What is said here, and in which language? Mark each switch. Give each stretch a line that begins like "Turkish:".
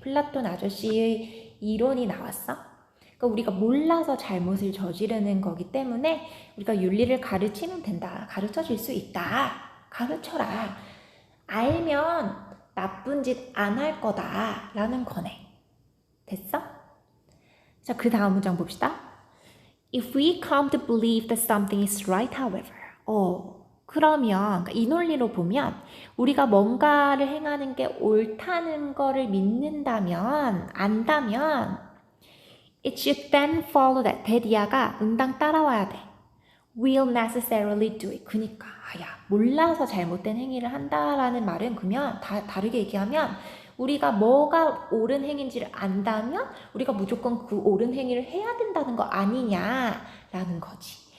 Korean: 플라톤 아저씨의 이론이 나왔어. 그러니까 우리가 몰라서 잘못을 저지르는 거기 때문에 우리가 윤리를 가르치면 된다. 가르쳐줄 수 있다. 가르쳐라. 알면 나쁜 짓 안 할 거다라는 거네. 됐어? 자, 그 다음 문장 봅시다.
English: If we come to believe that something is right, however.
Korean: 그러면 이 논리로 보면 우리가 뭔가를 행하는 게 옳다는 거를 믿는다면, 안다면
English: it should then follow that
Korean: 대디아가 응당 따라와야 돼.
English: will necessarily do it.
Korean: 그니까 몰라서 잘못된 행위를 한다라는 말은 그러면 다르게 얘기하면 우리가 뭐가 옳은 행위인지를 안다면 우리가 무조건 그 옳은 행위를 해야 된다는 거 아니냐라는 거지.